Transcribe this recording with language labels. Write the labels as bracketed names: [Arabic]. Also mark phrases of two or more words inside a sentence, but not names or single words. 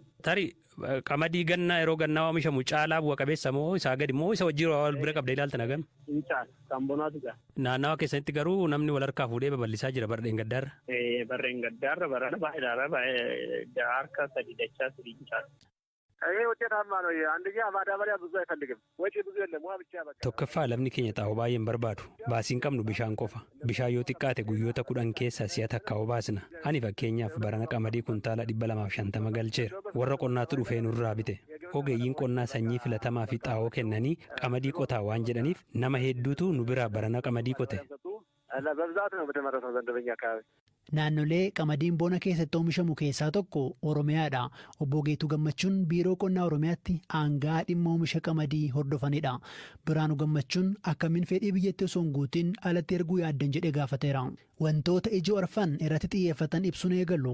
[Oromo] Tarii qamadii gannaa yeroo gannaa oomishamu caalaa bu'a qabeessa moo isaa gadi moo isa wajjin wal bira qabdee ilaaltan hagam? Hin caala kan bonaatu jira. Naannawa keessatti garuu namni wal harkaa fuudhee babal'isaa jira barreen gaddaarra. Barreen gaddaarra barana baay'eedhaara baay'ee harka sadii dachaa sadii caala. [Amharic] ውጤታማ ነው። አንደኛ ማዳበሪያ ብዙ አይፈልግም፣ ወጪ ብዙ የለም። ውሃ ብቻ በቃ [Oromo] tokkoffaa lamni keenya xaa'oo baay'een barbaadu baasiin qabnu bishaan qofa bishaan yoo xiqqaate guyyoota 10 keessa si'a takka obaasna. Ani fakkeenyaaf barana qamadii kuntaala 250 galcheera. Warra qonnaatu dhufee nurraa bite. Ogeeyyiin qonnaa sanyii filatamaa fi xaa'oo kennanii qamadii qotaa waan jedhaniif nama hedduutu nu biraa barana qamadii qote. [Amharic] በብዛት ነው በተመረተው ዘንድ በኛ አካባቢ [Oromo] Naannolee qamadiin bona keessatti oomishamu keessaa tokko Oromiyaadha. Obbo Geetuu Gammachuun biiroo qonnaa Oromiyaatti aangaa dhimma oomisha qamadii hordofanidha. Biraanuu Gammachuun akkamiin fedhii biyyattii osoo hin guutiin alatti erguu yaaddan jedhee gaafateera. Wantoota ijoo arfan irratti xiyyeeffatan ibsuun eegalu.